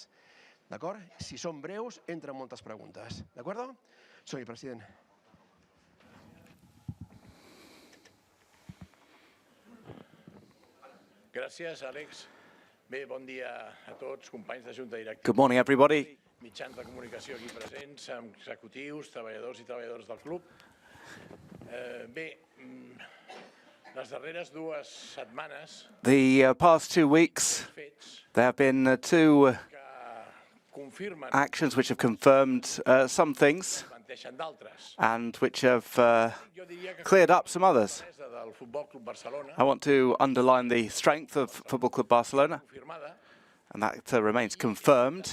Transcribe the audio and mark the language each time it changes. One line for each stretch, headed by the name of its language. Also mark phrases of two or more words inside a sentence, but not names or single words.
Catalan: D'acord? Si són breus, entren moltes preguntes. D'acord? Som-hi, president. Gràcies, Àlex. Bé, bon dia a tots, companys de Junta Directiva.
English: Good morning, everybody.
Catalan: Mitjans de comunicació aquí presents, amb executius, treballadors i treballadores del club. Bé, les darreres dues setmanes...
English: The past 2 weeks, there have been two actions which have confirmed some things and which have cleared up some others. I want to underline the strength of Football Club Barcelona, and that remains confirmed.